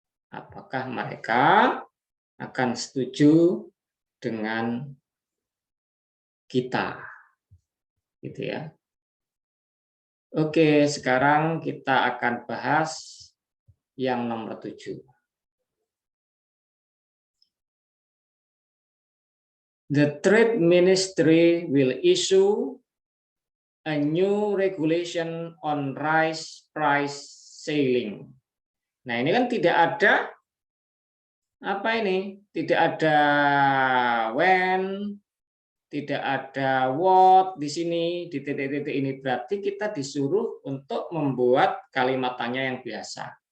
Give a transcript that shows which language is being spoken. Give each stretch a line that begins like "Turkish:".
Indonesian: Apakah mereka akan setuju dengan kita? Gitu ya. Oke, sekarang kita akan bahas yang nomor 7.
English: The Trade Ministry will issue a new regulation on rice price ceiling.
Indonesian: Nah, ini kan tidak ada apa ini? Tidak ada when, tidak ada what di sini, di titik-titik ini. Berarti kita disuruh untuk membuat kalimat tanya yang biasa.